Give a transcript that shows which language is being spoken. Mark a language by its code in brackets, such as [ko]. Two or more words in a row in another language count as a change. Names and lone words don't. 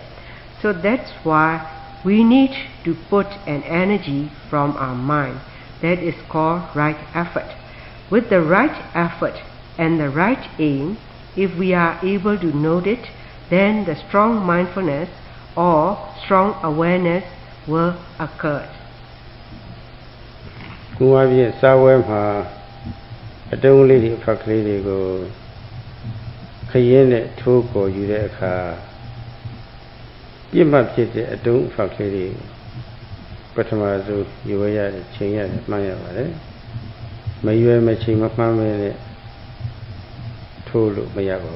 [en] So that's why we need to put an energy from our mind. That is called right effort. With the right effort and the right aim, if we are able to note it, then the strong mindfulness or strong awareness will occur. [my] ကိုယ်အပြည့်စာဝဲမှာအတုံးလေးတွေအဖက်ကလေးတွေကိုခရင်နဲ့ထိုးပေါ်ယူတဲ့အခါပြစ်မှတ်ဖြစ်တဲ့အတုံးအဖက်ကလေးတွေပ ထမဆုံးယူရတဲ့ချိန်ရတယ်မှန်းရပါတယ်မရွယ်မချိန်မမှန်းမဲနဲ့ထိုးလို့မရပါ